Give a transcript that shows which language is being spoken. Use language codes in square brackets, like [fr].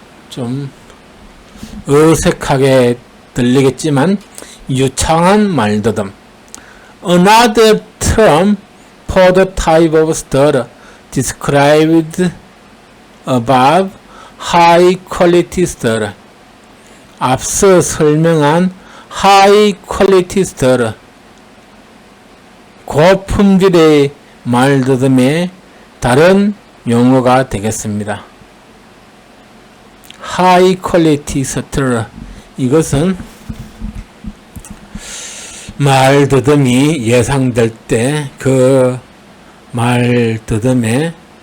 [ko] 좀 어색하게 들리겠지만 유창한 말더듬. [en] Another term for the type of stutter described above, high quality stutter. [ko] 앞서 설명한 high quality stutter, 고품질의 말더듬의 다른 용어가 되겠습니다. high quality stutter, 이것은 말더듬이 예상될 때 그 말더듬에